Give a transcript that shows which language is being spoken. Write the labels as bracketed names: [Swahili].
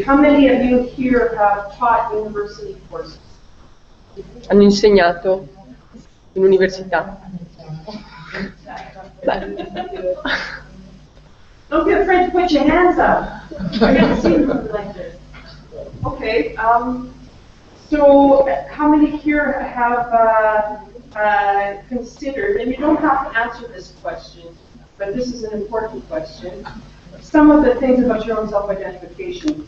[English] How many of you here have taught university courses? [Italian] Hanno insegnato in università. Beh. [English] Don't be afraid to put your hands up. I haven't seen something like this. Okay. So how many here have considered, and you don't have to answer this question, but this is an important question, some of the things about your own self-identification.